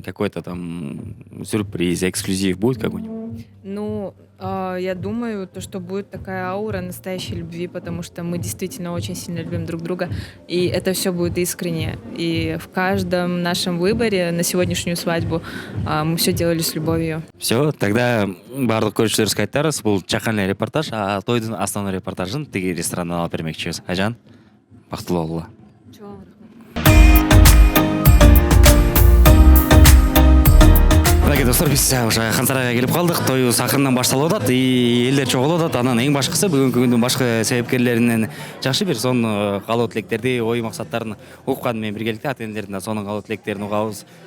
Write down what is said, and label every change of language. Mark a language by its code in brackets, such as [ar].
[ru] Какой-то там сюрприз, эксклюзив будет какой-нибудь? Ну, я думаю, то, что будет такая аура настоящей любви, потому что мы действительно очень сильно любим друг друга, и это все будет искренне. И в каждом нашем выборе на сегодняшнюю свадьбу мы все делали с любовью. Все, тогда [ky] барлық көршілеріңізге айтарыз, бұл жақан эле репортаж, а тойдың основной репортажын тиги ресторандан алып бермекчибиз. Айжан, бактылуу болгула. Достор, биз уже Кансарайга келип калдык. Тою акырындан башталып атат, элдер чогулуп атат. Анан эң башкысы бүгүнкү күндүн башкы себепкерлеринен жакшы бир сонун калуу тилектерди, ой максаттарын уккан менен биргеликте ата-энелердин да сонун калуу тилектерин угабыз.